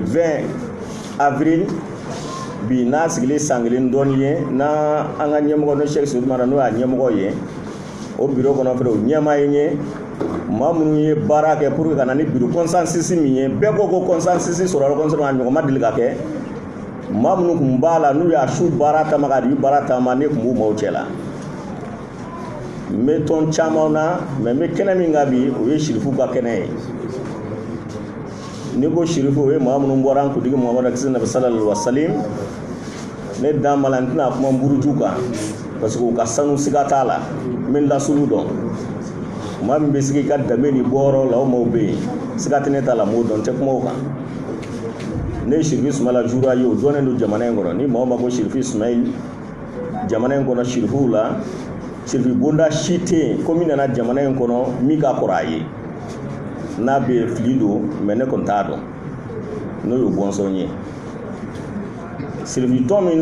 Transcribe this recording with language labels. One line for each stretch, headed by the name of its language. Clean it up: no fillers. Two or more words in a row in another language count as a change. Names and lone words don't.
Bambara: 20 avril bi n'a sigilen san kelen dɔɔni ye n'a an ka ɲɛmɔgɔ n'o Cheikh Seydi Mara n'o y'a ɲɛmɔgɔ ye o bureau kɔnɔ fɛnɛ o ɲɛmaa ye n ye maa minnu ye baara kɛ
French: pour que
Bambara: ka na ni bureau consensus min ye bɛɛ ko ko consensus sɔrɔla consensus a ɲɔgɔn ma deli ka kɛ maa minnu kun b'a la n'u y'a su baara taama ka di baara taama ne kun b'u maaw cɛ la n bɛ tɔn caman na mais n bɛ kɛnɛ min kan bi o ye sirifu ka kɛnɛ ye ni ko sirifu o ye maa minnu bɔra an kuntigi Muhamadu kisi nabi
Arabic: صلى الله عليه وسلم
Bambara: ne dan ma la n tɛna kuma buruju kan
French: parce que
Bambara: u ka sanu siga t'a la n bɛ n lasulu dɔn maa min bɛ sigi ka danbe ni bɔyɔrɔ la o maaw bɛ yen siga tɛ ne t'a la n b'o dɔn n tɛ kuma o kan ne ye Sirifu Ismaila Jura ye o dɔnnen don jamana in kɔnɔ ni maa o maa ko Sirifu Ismaila jamana in kɔnɔ sirifuw la sirifu bonda si tɛ yen ko min nana jamana in kɔnɔ min ka kɔrɔ a ye n'a bɛ fili don mais ne kɔni t'a dɔn n'o ye bɔnsɔn ye sirifu tɔn min